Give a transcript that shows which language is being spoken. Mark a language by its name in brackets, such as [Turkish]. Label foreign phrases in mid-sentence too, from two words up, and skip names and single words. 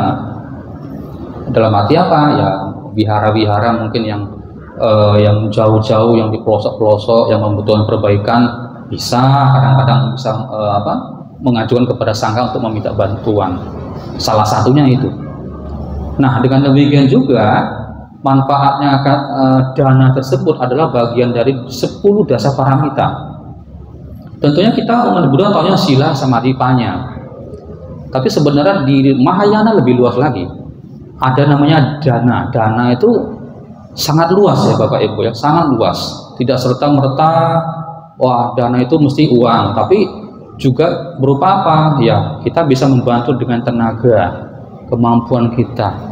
[Indonesian] Dalam arti apa ya, wihara-wihara mungkin yang jauh-jauh, yang di pelosok-pelosok, yang membutuhkan perbaikan, bisa kadang-kadang bisa mengajukan kepada sangha untuk meminta bantuan. Salah satunya itu. Nah, dengan demikian juga manfaatnya dana tersebut adalah bagian dari 10 [Pali] dasa paramita. [Indonesian] Tentunya kita umat Buddha tahunya [Pali] sila samadhi panya, [Indonesian] tapi sebenarnya di Mahayana lebih luas lagi. Ada namanya dana. Dana itu sangat luas ya Bapak Ibu ya, sangat luas. Tidak serta merta wah dana itu mesti uang, tapi juga berupa apa ya, kita bisa membantu dengan tenaga, kemampuan kita.